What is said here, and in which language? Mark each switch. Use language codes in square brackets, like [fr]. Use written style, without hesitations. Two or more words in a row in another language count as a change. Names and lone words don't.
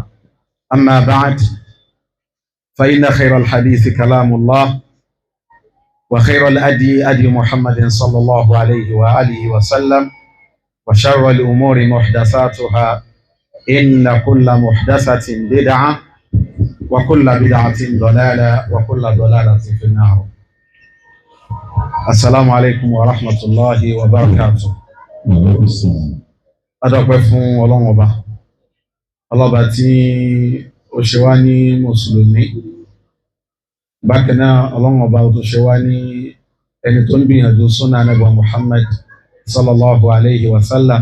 [ar] أما بعد، فإن خير الحديث كلام الله، وخير الأدي أدي محمد صلى الله عليه وآله وسلم، وشر الأمور محدثاتها، إن كل محدثة بدعة وكل بدعة ضلالة وكل ضلالة في النار. السلام عليكم ورحمة الله وبركاته. [yo] Adọ́pẹ́ fún Ọlọ́run Ọba, Ọlọ́ba tí ó ṣe wá ní Mùsùlùmí. Bákan náà Ọlọ́run Ọba tó ṣe wá ní ẹni tó ń gbìyànjú súnà Ànábì Muhammad [ar] صلى الله عليه وسلم.